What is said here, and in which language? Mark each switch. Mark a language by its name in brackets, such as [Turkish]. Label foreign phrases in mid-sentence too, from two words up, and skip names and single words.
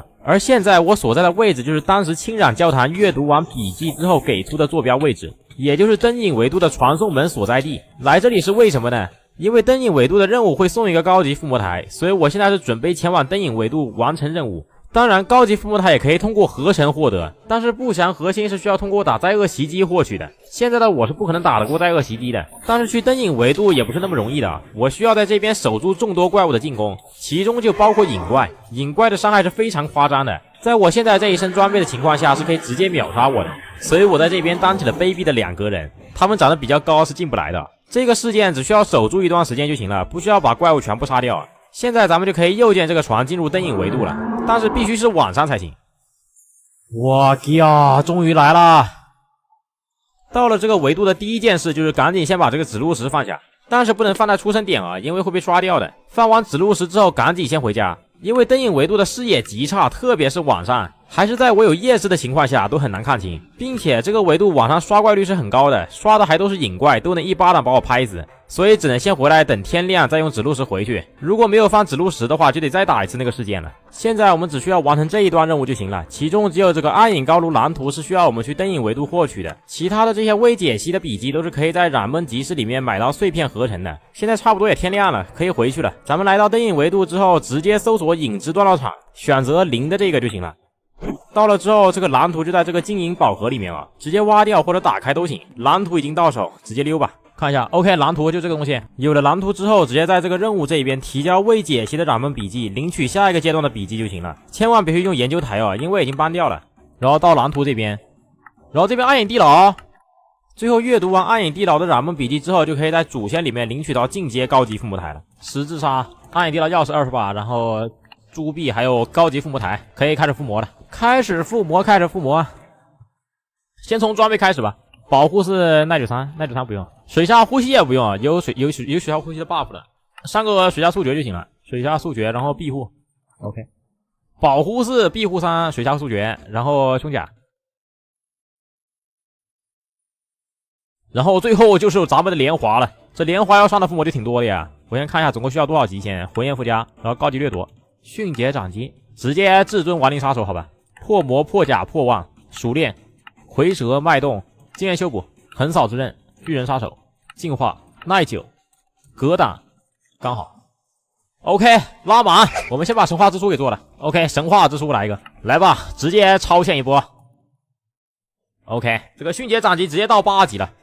[Chinese] 而現在我所在的位置就是當時清染教堂閱讀完筆記之後給出的坐標位置，也就是燈影維度的傳送門所在地。來這裡是為什麼呢？因為燈影維度的任務會送一個高級附魔台，所以我現在是準備前往燈影維度完成任務。當然高級附魔台也可以通過合成獲得，但是不祥核心是需要通過打灾厄襲擊獲取的，现在的我是不可能打得過灾厄袭擊的，但是去灯影维度也不是那麼容易的，我需要在這邊守住眾多怪物的進攻，其中就包括影怪。影怪的傷害是非常誇張的，在我現在這一身裝備的情況下是可以直接秒殺我的，所以我在這邊當起了卑鄙的2格人，他們長得比較高是進不來的。這個事件只需要守住一段時間就行了，不需要把怪物全部殺掉。現在咱們就可以右鍵這個船進入燈影維度了，但是必須是晚上才行。我靠，終於來了！到了這個維度的第一件事就是趕緊先把這個指路石放下，但是不能放在出生點啊，因為會被刷掉的。放完指路石之後趕緊先回家，因為燈影維度的視野極差，特別是晚上，還是在我有夜視的情況下都很難看清，並且這個維度晚上刷怪率是很高的，刷的還都是影怪，都能一巴掌把我拍死，所以只能先回來等天亮再用指路石回去。如果没有放指路石的話，就得再打一次那個事件了。現在我們只需要完成這一段任務就行了，其中只有這個暗影高爐藍圖是需要我們去燈影維度獲取的，其他的這些未解析的筆記都是可以在染夢集市裡面買到碎片合成的。現在差不多也天亮了，可以回去了。咱們來到燈影維度之後，直接搜索影之锻造場，選擇0的這個就行了。到了之後，這個藍圖就在這個金銀寶盒裡面啊，直接挖掉或者打開都行。藍圖已經到手，直接溜吧。看一下 ，OK， 藍圖就這個東西。有了藍圖之後，直接在這個任務這邊提交未解析的染夢筆記，領取下一個階段的筆記就行了。千萬別去用研究台啊，因為已經搬掉了。然后到藍圖這邊，然後這邊暗影地牢。最後閱讀完暗影地牢的染夢筆記之後，就可以在主線裡面領取到進階高級附魔台了。十字殺，暗影地牢鑰匙20把，然後珠幣還有高級附魔台，可以開始附魔了。開始附魔。先從裝備開始吧。保護是耐久3不用，水下呼吸也不用，有水下呼吸的 buff 了，上個水下速決就行了。水下速決，然後庇護 ，OK。保護是庇護3，水下速決，然後胸甲。然後最後就是咱们的莲华了，这莲华要上的附魔就挺多的呀。我先看一下总共需要多少级先，魂焰附加，然后高级掠夺，迅捷掌击，直接至尊亡灵杀手好吧，破魔破甲破望，熟练，回折脉动，经驗修補，橫掃之刃，巨人殺手，進化，耐久，格擋，剛好。OK， 拉滿，我們先把神話之書給做了。OK， 神話之書來一個，來吧，直接超限一波。OK， 這個迅捷掌擊直接到8級了。